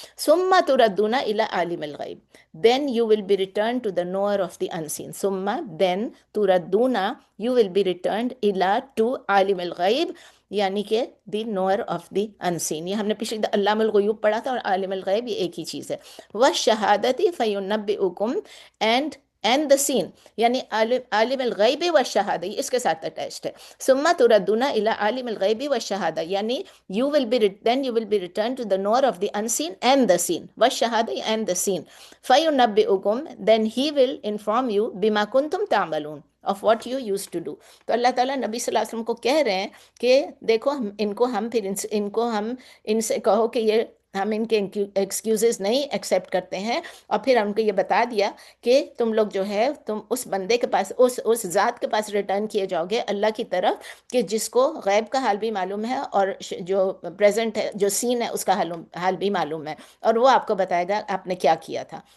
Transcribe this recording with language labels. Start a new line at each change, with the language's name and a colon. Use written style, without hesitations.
Arabic: ثم تردون الی عالم الغیب،
English: then you will be returned to the knower of the unseen.
Urdu: ثم then تردون
English: you will be returned
Urdu: الی to عالم الغیب، یعنی کہ
English: The knower of the unseen.
Urdu: یہ ہم نے پچھلے علام الغیوب پڑھا تھا اور عالم الغیب یہ ایک ہی چیز ہے.
Arabic: وَالشَّهَادَةِ فَيُنَبِّئُكُمْ
English: and the seen,
Urdu: یعنی عالم الغیب والشہادہ، یہ اس کے ساتھ اٹیچڈ ہے.
Arabic: ثم تردون الی عالم الغیب والشہادہ،
English: یعنی then you will be returned to the knower of the unseen and the seen، والشہادہ and the seen.
Arabic: فَيُنَبِّئُكُمْ
English: then he will inform you
Arabic: بما کنتم تعملون
English: of what you used to do.
Urdu: تو اللہ تعالیٰ نبی صلی اللہ علیہ وسلم کو کہہ رہے ہیں کہ دیکھو ہم ان سے کہو کہ یہ ہم ان کے ایکسکیوزز نہیں ایکسیپٹ کرتے ہیں، اور پھر ہم کو یہ بتا دیا کہ تم لوگ جو ہے تم اس بندے کے پاس، اس ذات کے پاس ریٹرن کیے جاؤ گے، اللہ کی طرف، کہ جس کو غیب کا حال بھی معلوم ہے اور جو پریزنٹ ہے، جو سین ہے، اس کا حال بھی معلوم ہے، اور وہ آپ کو بتائے گا آپ نے کیا کیا تھا.